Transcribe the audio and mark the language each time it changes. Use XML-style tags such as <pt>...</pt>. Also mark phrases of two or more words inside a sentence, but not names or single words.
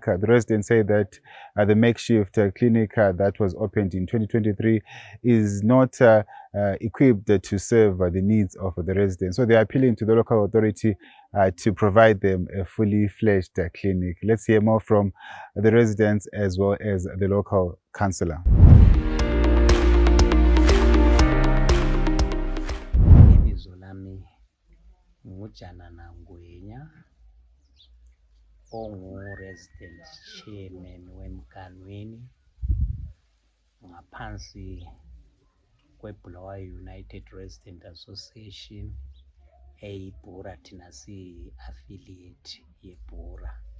<en>The residents say that the makeshift clinic that was opened in 2023 is not equipped to serve the needs of the residents. So they're appealing to the local authority to provide them a fully fledged clinic. Let's hear more from the residents as well as the local councillor.</en> <nd>Ibizo lami nguJanana Ngwenya, ongu-</nd> <en>resident chairman</en> <nd>weMganwini ngaphansi kweBulawayo United Resident Association eyiBhura, thina siyi-affiliate yeBhura.</nd>